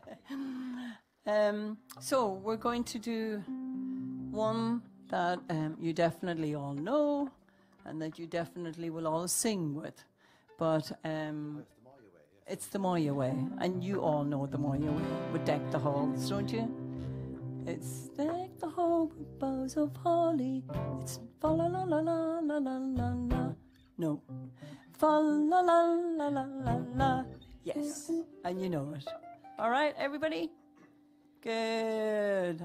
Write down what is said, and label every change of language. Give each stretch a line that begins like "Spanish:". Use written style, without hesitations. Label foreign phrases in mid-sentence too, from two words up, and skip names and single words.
English: So we're going to do one that you definitely all know and that you definitely will all sing with. But it's the Moya Way, and you all know the Moya Way with Deck the Halls, don't you? It's deck the hall with boughs of holly. It's fa la la la la la la la la. No. Fa la la la la la la. Yes. And you know it. All right, everybody? Good.